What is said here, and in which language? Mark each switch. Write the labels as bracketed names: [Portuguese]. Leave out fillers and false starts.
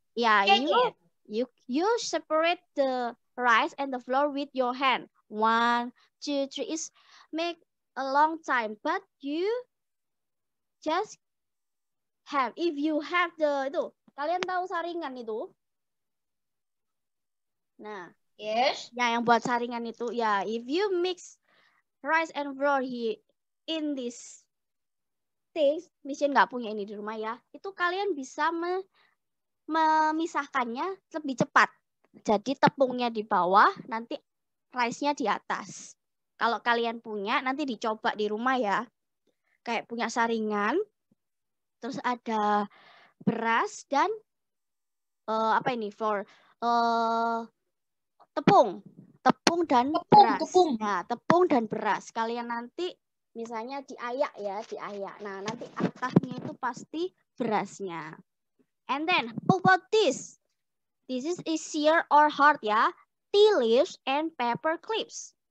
[English] Yeah, you separate the rice and the flour with your hand. 1, 2, 3 is make a long time, but you just have if you have the itu. [Indonesian] Kalian tahu saringan itu? Nah, [English] Yes. [Indonesian] ya yang buat saringan itu ya, [English] if you mix rice and flour in this things, [Indonesian] misalnya nggak punya ini di rumah ya, itu kalian bisa memisahkannya lebih cepat. Jadi tepungnya di bawah, nanti rice-nya di atas. Kalau kalian punya, nanti dicoba di rumah ya. Kayak punya saringan, terus ada beras dan apa ini for tepung dan beras. Nah, tepung dan beras. Kalian nanti misalnya diayak ya, diayak. Nah, nanti atasnya itu pasti berasnya. [English] And then, how about this? This is easier or hard ya. Tea leaves and paper clips.